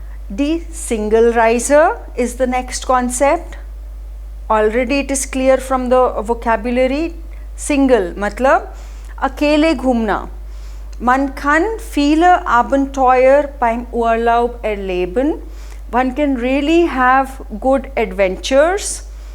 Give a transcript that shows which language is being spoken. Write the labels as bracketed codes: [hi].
[en] The single riser is the next concept. Already it is clear from the vocabulary. [hi] Single मतलब अकेले घूमना. [de] Man kann viele Abenteuer beim Urlaub erleben. [en] One can really have good adventures.